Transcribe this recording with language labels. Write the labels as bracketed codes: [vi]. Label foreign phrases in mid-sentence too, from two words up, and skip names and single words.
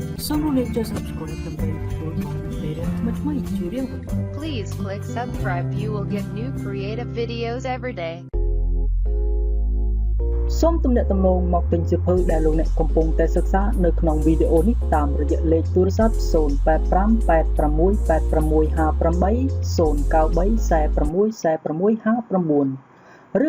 [km] សូមរំលឹកចុច Subscribe ដើម្បីទទួលបានមេរៀនថ្មីៗជារៀងរាល់ថ្ងៃ [en] Please click subscribe. You will get new creative videos every day. [km] សូមទំនាក់ទំនងមកទិញសៀវភៅដែលលោកអ្នកកំពុងតែសិក្សានៅក្នុងវីដេអូនេះតាមរយៈលេខទូរស័ព្ទ 0858658 ឬ